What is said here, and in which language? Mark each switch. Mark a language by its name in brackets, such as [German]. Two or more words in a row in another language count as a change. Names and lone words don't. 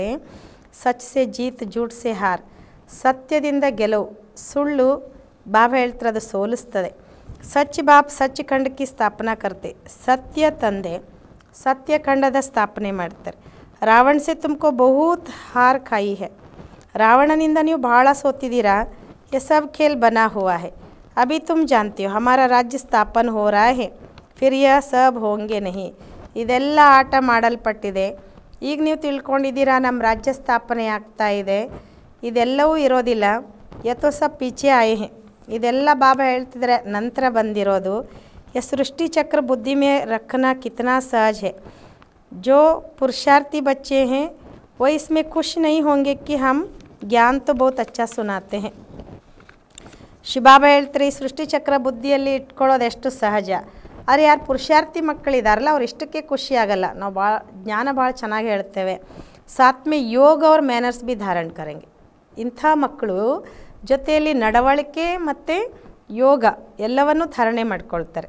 [Hindi] सच से जीत झूठ से हार, [Kannada] ಸತ್ಯದಿಂದ ಗೆಲುವು, ಸುಳ್ಳು ಬಾಬಾ ಹೇಳ್ತಾರೆ ಅದು ಸೋಲಿಸ್ತದೆ. [Hindi] सच बाप सच खंडक्के स्थापना करते, [Kannada] ಸತ್ಯ ತಂದೆ ಸತ್ಯಖಂಡದ ಸ್ಥಾಪನೆ ಮಾಡ್ತಾರೆ. [Hindi] रावण से तुमको बहुत हार खाई है, [Kannada] ರಾವಣನಿಂದ ನೀವು ಭಾಳ ಸೋತಿದ್ದೀರಾ. [Hindi] ये सब खेल बना हुआ है, अभी तुम जानते हो हमारा राज्य स्थापन हो रहा है, फिर यह सब होंगे नहीं. [Kannada] ಇದೆಲ್ಲ ಆಟ ಮಾಡಲ್ಪಟ್ಟಿದೆ, ಈಗ ನೀವು ತಿಳ್ಕೊಂಡಿದ್ದೀರಾ ನಮ್ಮ ರಾಜ್ಯ ಸ್ಥಾಪನೆ ಆಗ್ತಾ ಇದೆ, ಇದೆಲ್ಲವೂ ಇರೋದಿಲ್ಲ. [Hindi] यथो सब पीछे आये है, [Kannada] ಇದೆಲ್ಲ ಬಾಬಾ ಹೇಳ್ತಿದ್ರೆ ನಂತರ ಬಂದಿರೋದು. [Hindi] यह सृष्टि चक्र बुद्धि में रखना कितना सहज है. जो पुरुषार्थी बच्चे हैं वो इसमें खुश नहीं होंगे कि हम ज्ञान तो बहुत अच्छा सुनाते हैं. [Kannada] ಶಿಬಾಬಾ ಹೇಳ್ತಾರೆ, ಈ ಸೃಷ್ಟಿಚಕ್ರ ಬುದ್ಧಿಯಲ್ಲಿ ಇಟ್ಕೊಳ್ಳೋದು ಎಷ್ಟು ಸಹಜ. ಆದರೆ ಯಾರು ಪುರುಷಾರ್ಥಿ ಮಕ್ಕಳಿದಾರಲ್ಲ ಅವ್ರು ಇಷ್ಟಕ್ಕೆ ಖುಷಿ ಆಗಲ್ಲ. ನಾವು ಭಾಳ ಜ್ಞಾನ ಭಾಳ ಚೆನ್ನಾಗಿ ಹೇಳ್ತೇವೆ. [Hindi] साथमे योग और मैनर्स भी धारण करंगे. [Kannada] ಇಂಥ ಮಕ್ಕಳು ಜೊತೆಯಲ್ಲಿ ನಡವಳಿಕೆ ಮತ್ತು ಯೋಗ ಎಲ್ಲವನ್ನೂ ಧಾರಣೆ ಮಾಡ್ಕೊಳ್ತಾರೆ.